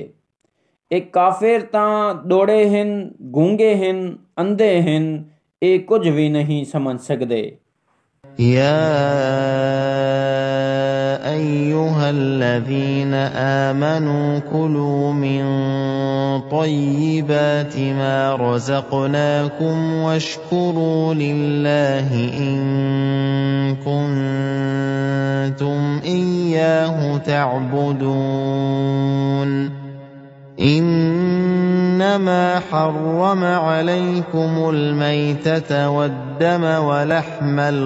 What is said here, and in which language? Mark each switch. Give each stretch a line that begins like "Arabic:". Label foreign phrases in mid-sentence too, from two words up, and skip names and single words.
Punjabi: ایک کافر تاں دوڑے ہن گونگے ہن انھے ہن اے کچھ بھی نہیں سمجھ سکدے.
Arabic: يا أيها الذين آمنوا كلوا من طيبات ما رزقناكم واشكروا لله إن كنتم إياه تعبدون إنما حرم عليكم الميتة والدم ولحم